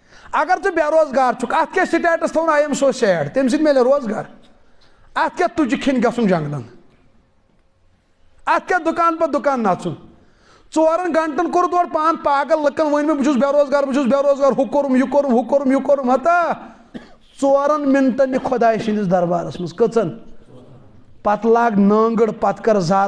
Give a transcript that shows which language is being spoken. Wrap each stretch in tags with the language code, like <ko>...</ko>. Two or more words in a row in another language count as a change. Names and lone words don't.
<ks>اگر ژٕ بے روزگار چھُکھ اتھ کیٛاہ سٹیٹس تھاوُن</ks> <en>I am so sad</en> <ks>تمہِ سۭتۍ میلہِ روزگار اتھ کیٛاہ تُجہِ کھٮ۪نہِ گژھُن جنگلن اتھ کیٛاہ دُکان پتہٕ دُکان نژُن 4 گنٹن کوٚرُتھ اورٕ پان پاگل لُکن ؤنۍ مےٚ بہٕ چھُس بے روزگار ہُہ کوٚرُم ہتا 4 منٹن یہِ خۄداے سٕنٛدِس دربارس منٛز کٔژن پتہٕ لاگ نٲنگٕڑ پتہٕ کر زار</ks>